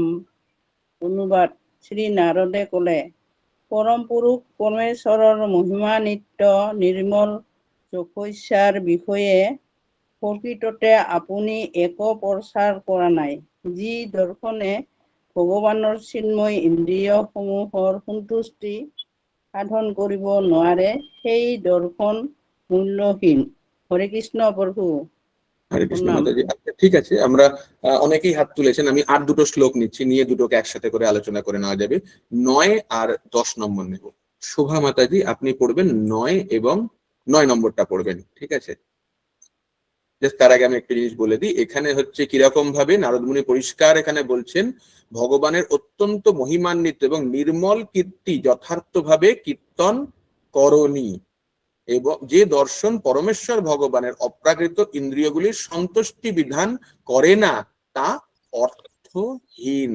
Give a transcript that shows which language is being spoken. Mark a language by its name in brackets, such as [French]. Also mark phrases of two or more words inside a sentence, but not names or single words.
[Assamese] অনুবাদ, শ্ৰী নাৰদে ক'লে, পৰম পুৰুষ পৰমেশ্বৰৰ মহিমা নিত্য নিৰ্মল চক্ষুস্যাৰ বিষয়ে প্ৰকৃততে আপুনি একো প্ৰচাৰ কৰা নাই। যি দৰ্শনে ভগৱানৰ চিন্ময় ইন্দ্ৰিয়সমূহৰ সন্তুষ্টি সাধন কৰিব নোৱাৰে, সেই দৰ্শন মূল্যহীন। হৰে কৃষ্ণ প্ৰভু। [Bangla] হরে কৃষ্ণ প্রণাম। মাতাজি। আচ্ছা, ঠিক আছে, আমরা অনেকেই হাত তুলেছেন, আমি আর দুটো শ্লোক নিচ্ছি, নিয়ে দুটোকে একসাথে করে আলোচনা করে নেওয়া যাবে। 9 আর 10 নম্বর নেব। শোভা মাতাজি আপনি পড়বেন 9 এবং 9 নম্বরটা পড়বেন। ঠিক আছে, তার আগে আমি একটা জিনিস বলে দিই, এখানে হচ্ছে কিরকম ভাবে নারদ মুনি পরিষ্কার এখানে বলছেন, ভগবানের অত্যন্ত মহিমান্বিত এবং নির্মল কীর্তি যথার্থভাবে কীর্তন করণী, এবং যে দর্শন পরমেশ্বর ভগবানের অপ্রাকৃত ইন্দ্রিয়গুলির সন্তুষ্টি বিধান করে না, তা অর্থহীন।